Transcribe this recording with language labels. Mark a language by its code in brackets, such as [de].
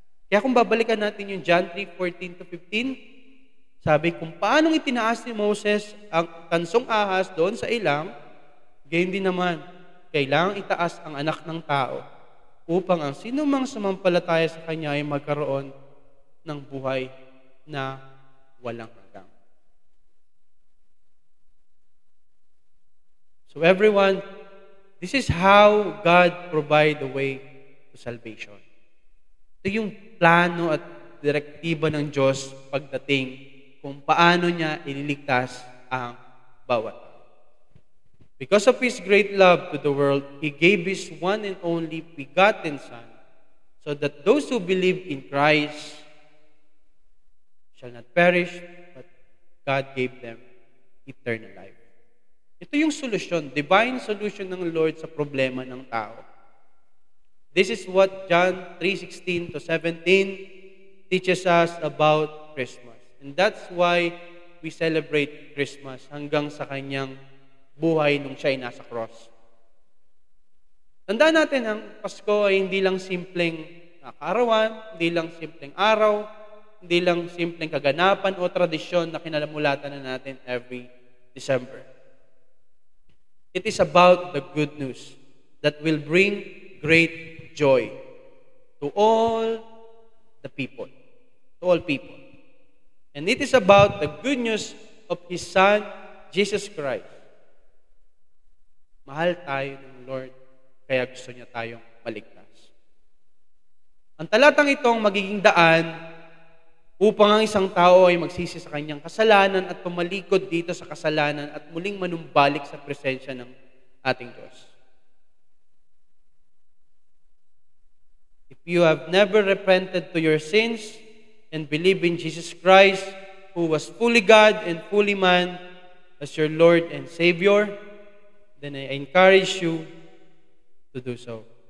[tl] Kaya kung babalikan natin yung John 3:14-15, sabi kung paano itinaas ni Moses ang tansong ahas doon sa ilang, gayon din naman, kailangang itaas ang anak ng tao upang ang sino mang sumampalataya sa kanya ay magkaroon ng buhay na walang hanggan. [en] So everyone, this is how God provide the way to salvation. [tl] Ito yung plano at direktiba ng Diyos pagdating kung paano niya ililigtas ang bawat. [en] Because of His great love to the world, He gave His one and only begotten Son, so that those who believe in Christ shall not perish, but God gave them eternal life. [tl] Ito yung solusyon, [en] divine solution [tl] ng Lord sa problema ng tao. [en] This is what John 3:16-17 teaches us about Christmas. And that's why we celebrate Christmas [tl] hanggang sa kanyang buhay nung siya ay nasa [en] cross. [tl] Tandaan natin, ang Pasko ay hindi lang simpleng kaarawan, hindi lang simpleng araw, hindi lang simpleng kaganapan o tradisyon na kinalamulatan na natin every December. [en] It is about the good news that will bring great joy to all the people, to all people. And it is about the good news of His Son, Jesus Christ. [tl] Mahal tayo ng Lord, kaya gusto niya tayong maligtas. Ang talatang itong magiging daan upang ang isang tao ay magsisi sa kanyang kasalanan at tumalikod dito sa kasalanan at muling manumbalik sa presensya ng ating Diyos. [en] If you have never repented to your sins and believe in Jesus Christ, who was fully God and fully man, as your Lord and Savior, then I encourage you to do so.